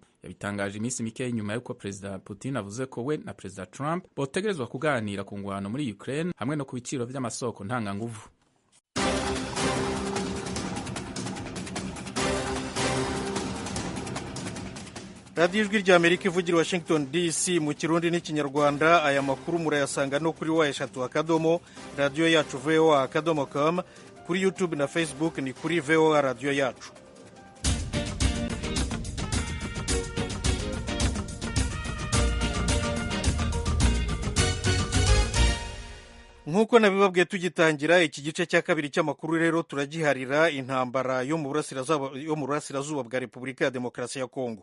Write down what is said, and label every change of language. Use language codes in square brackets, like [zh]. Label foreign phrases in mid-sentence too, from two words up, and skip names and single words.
[rn] Yabitangaje iminsi mike nyuma y'uko perezida Putin avuze ko we na perezida Trump botegerezwa kuganira ku ngwano muri Ukraine hamwe no ku biciro vy'amasoko ntanganguvu. radiyo ijwi ry'Amerika ivugira Washington DC mu Kirundi n'Ikinyarwanda. Aya makuru murayasanga no kuri wa3 radiyo yacu voa.com, kuri YouTube na Facebook ni kuri VOA radiyo yacu. [rw] Nk'uko nabibabwiye tugitangira iki gice cya kabiri cy'amakuru rero turagiharira intambara yo mu burasirazuba bwa Repubulika ya Demokarasi ya Kongo.